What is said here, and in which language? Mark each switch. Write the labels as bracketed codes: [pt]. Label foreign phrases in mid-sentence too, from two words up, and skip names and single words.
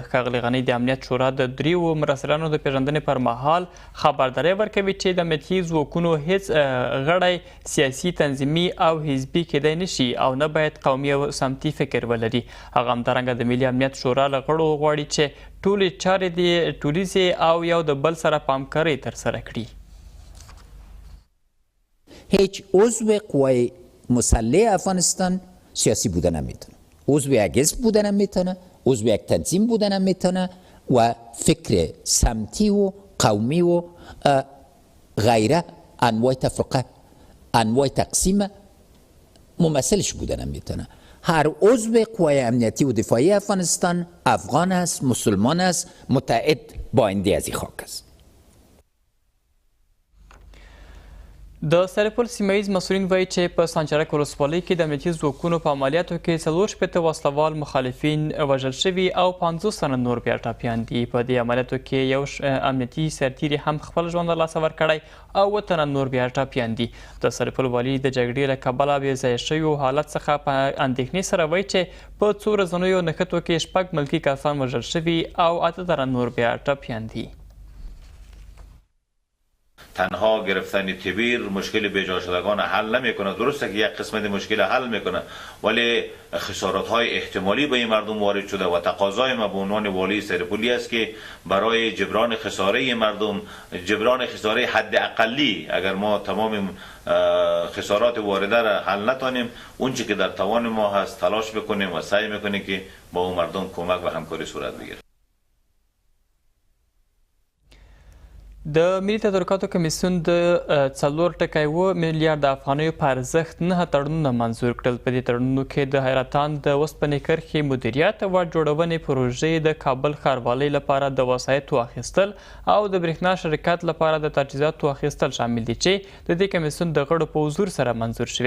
[ps] ښاغلی غني د امنیت شورا د دریو مرستیالانو د پیژندنې پر مهال خبرداری ورکوي چې د امنیتي ځواکونو هیڅ غړی سیاسي، تنظیمي او حزبي کیدی نشي او نه باید قومي او سمتي فکر ولري. هغه همدارنګه د ملي امنیت شورا له غړو غواړي چې ټولې چارې د ټولیزې او یو د بل سره په همکارۍ ترسره کړي. [fa] هیچ عضو قوای مسلح افغانستان سیاسی بودن هم میتونه، عضو یک حزب بودن هم میتونه، عضو یک تنظیم بودن هم میتونه و فکر سمتی و قومی و غیره انواع تفرقه، انواع تقسیم ممثلش بودن هم میتونه. هر عضو قوای امنیتی و دفاعی افغانستان افغان است، مسلمان است، متعهد با آینده از این خاک است. [ps] د سرپل سیمهیز مسؤلین وایي چې په سانچرک ولسوالۍ کې د امنیتي ځواکونو په عملیاتو کې 4 وسلوال مخالفین وژل شوي او 50 تنه نور بیا ټپیان دي. په دې عملیاتو کې یو امنیتي سرتیري هم خپل ژوند له لاسه ورکړی او 7 تنه نور بیا ټپیان دي. د سرپل والي د جګړې له کبله بې ځایه شویو حالت څخه په اندېښنې سره وایي چې په 4 ورځنیو نښتو کې 6 ملکي کسان وژل شوي او 8 تنه نور بیا ټپیان دي. [fa] تنها گرفتن تبیر مشکل بیجا شدگان حل نمیکنه. درسته که یک قسمت مشکل حل میکنه ولی خسارات های احتمالی به این مردم وارد شده و تقاضای ما به عنوان والی سرپولی است که برای جبران خساره مردم، جبران خساره حد اقلی، اگر ما تمام خسارات وارده را حل نتانیم اون چی که در توان ما هست تلاش بکنیم و سعی میکنیم که با اون مردم کمک و همکاری صورت بگیره. [ps] د ملي تدارکاتو کمیسیون د 4.7 میلیارد افغانیو په ارزښت 9 تړونونه منظور کړل. په دې تړونونو کې د حیرتان د اوسپنې کرښې مدیریت او جوړونې پروژې د کابل ښاروالۍ لپاره د وسایطو اخیستل او د برېښنا شرکت لپاره د تجهیزاتو اخیستل شامل دي چې د دې کمیسیون د غړو په حضور سره منظور شوي.